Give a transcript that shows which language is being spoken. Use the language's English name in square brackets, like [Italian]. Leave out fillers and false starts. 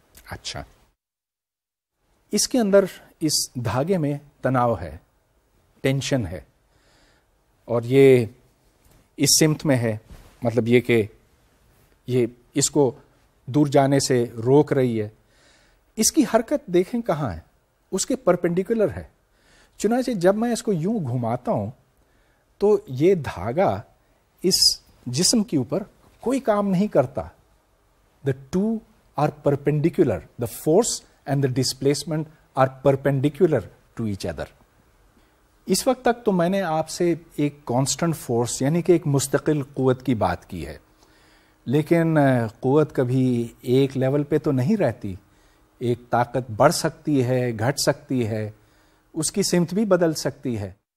[Urdu] اچھا, اس کے اندر اس دھاگے میں تناؤ ہے, ٹینشن ہے, اور یہ اس سمت میں ہے, مطلب یہ کہ یہ اس کو دور جانے سے روک رہی ہے. اس کی حرکت دیکھیں کہاں ہے, اس کے پرپینڈیکولر ہے. چنانچہ جب میں اس کو یوں گھماتا ہوں تو یہ دھاگا اس جسم کے اوپر کوئی کام نہیں کرتا. [English] The two are perpendicular. The force and the displacement are perpendicular to each other. [Urdu] اس وقت تک تو میں نے آپ سے ایک کانسٹنٹ فورس یعنی کہ ایک مستقل قوت کی بات کی ہے, لیکن قوت کبھی ایک لیول پہ تو نہیں رہتی. ایک طاقت بڑھ سکتی ہے, گھٹ سکتی ہے, اس کی سمت بھی بدل سکتی ہے.